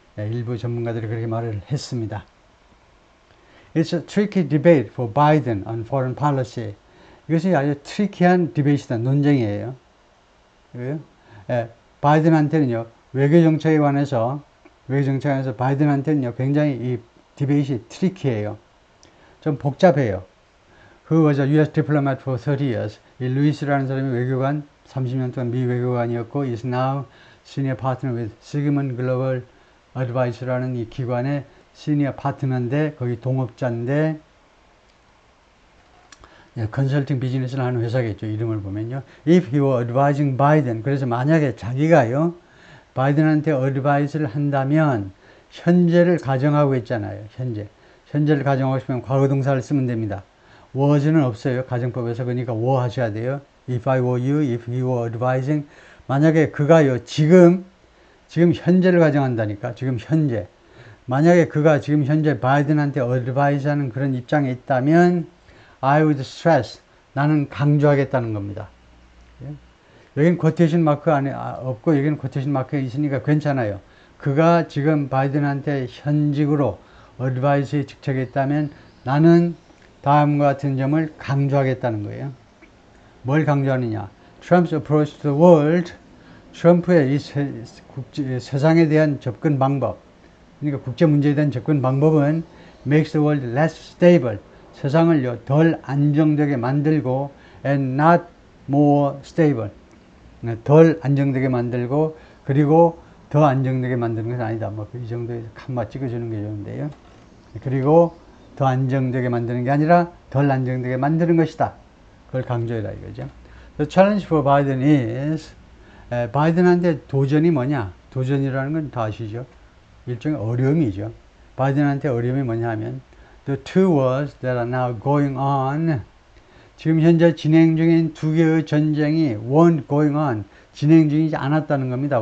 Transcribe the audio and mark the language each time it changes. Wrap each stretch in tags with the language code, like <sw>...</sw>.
<ko>일부 전문가들이 그렇게 말을 했습니다.</ko> <en>It's a tricky debate for Biden on foreign policy.</en> <ko>이것이 아주 트리키한 디베이트다. 논쟁이에요. 바이든한테는요, 외교 정책에 관해서 바이든한테는요, 굉장히 이 디베이트이 트리키해요. 좀 복잡해요.</ko> <en>Who was a US diplomat for 30 years.</en> <ko>이 루이스라는 사람이 외교관, 30년 동안 미 외교관이었고,</ko> <en>is now senior partner with</en> <ko>Sigmund Global Advice라는 이 기관의 시니어 파트너인데, 거기 동업자인데, 컨설팅 비즈니스를 하는 회사겠죠. 이름을 보면요.</ko> <en>If he were advising Biden,</en> <ko>그래서 만약에 자기가요, 바이든한테 어드바이스를 한다면, 현재를 가정하고 있잖아요. 현재를 가정하고 싶으면 과거 동사를 쓰면 됩니다. was는 없어요. 가정법에서. 그러니까 were 하셔야 돼요.</ko> <en>If I were you, if he were advising.</en> <ko>만약에 그가요, 지금 현재를 가정한다니까. 지금 현재. 만약에 그가 지금 현재 바이든한테 어드바이스 하는 그런 입장에 있다면,</ko> <en>I would stress.</en> <ko>나는 강조하겠다는 겁니다. 여기는 쿼테이션 마크 안에 없고, 여기는 쿼테이션 마크가 있으니까 괜찮아요. 그가 지금 바이든한테 현직으로 어드바이스에 직책에 있다면, 나는 다음과 같은 점을 강조하겠다는 거예요. 뭘 강조하느냐?</ko> <en>Trump's approach to the world.</en> <ko>트럼프의 이 세상에 대한 접근 방법. 그러니까 국제 문제에 대한 접근 방법은</ko> <en>makes the world less stable.</en> <ko>세상을 덜 안정되게 만들고</ko> <en>and not more stable.</en> <ko>덜 안정되게 만들고 그리고 더 안정되게 만드는 것은 아니다. 뭐 이 정도에서 칸마 찍어주는 게 좋은데요. 그리고 더 안정되게 만드는 게 아니라 덜 안정되게 만드는 것이다. 그걸 강조해라 이거죠.</ko> <en>The challenge for Biden is</en> <ko>바이든한테 도전이 뭐냐? 도전이라는 건 다 아시죠? 일종의 어려움이죠. 바이든한테 어려움이 뭐냐 하면</ko> <en>The two wars that are now going on.</en> <ko>지금 현재 진행 중인 두 개의 전쟁이</ko> <en>weren't going on.</en> <ko>진행 중이지 않았다는 겁니다.</ko>